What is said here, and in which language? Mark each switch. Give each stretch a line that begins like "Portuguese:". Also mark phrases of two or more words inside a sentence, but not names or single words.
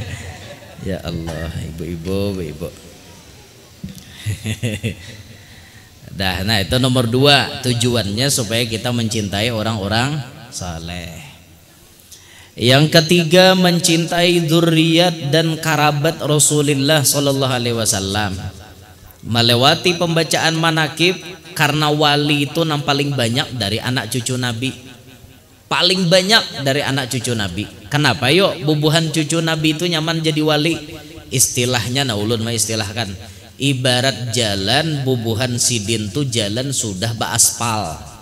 Indonesian: Ya Allah, ibu-ibu. Nah itu nomor 2, tujuannya supaya kita mencintai orang-orang saleh. Yang ketiga, mencintai dzurriyyat dan karabat Rasulullah
Arabic: صلى الله عليه وسلم.
Indonesian: Melewati pembacaan manakib, karena wali itu yang paling banyak dari anak cucu Nabi. Paling banyak dari anak cucu Nabi.
Banjar: Kenapa yuk bubuhan cucu Nabi itu nyaman jadi wali? Istilahnya naulun mah istilahkan, ibarat jalan bubuhan sidin tuh jalan sudah baaspal.